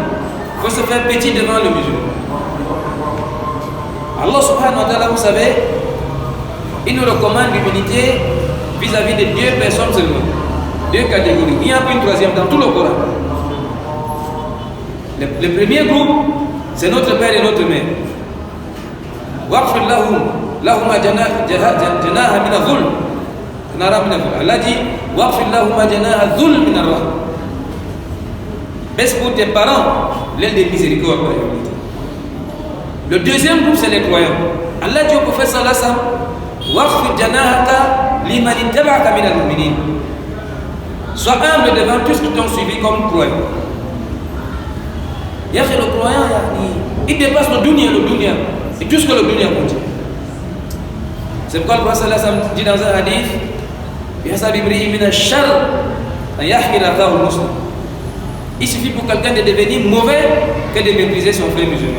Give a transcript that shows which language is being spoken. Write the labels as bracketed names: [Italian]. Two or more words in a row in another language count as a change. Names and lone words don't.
[French] Il faut se faire petit devant le musulman. [Arabic] الله سبحانه وتعالى, [French] vous savez, il nous recommande l'humilité vis-à-vis de 2 personnes seulement. 2 catégories. Il y a une troisième dans tout le Coran. Le premier groupe, c'est notre père et notre mère. [Arabic] واخفض لهما جناح من الذل. [French] Allah dit [Arabic] واخفض لهما جناح الذل من الرحمة. [French] Baisse pour tes parents l'aile de miséricorde. Le deuxième groupe, c'est les croyants. Allah dit au prophète [Arabic] صلى الله عليه وسلم, واخفض جناحك لمن اتبعك من المؤمنين. [French] Sois humble devant tous qui t'ont suivi comme croyants. Il y a le croyant, il dépasse le dunya et tout ce que le dunya contient. C'est pourquoi le prophète [Arabic] صلى الله عليه وسلم [French] dit dans un hadith, il suffit pour quelqu'un de devenir mauvais que de mépriser son frère musulman.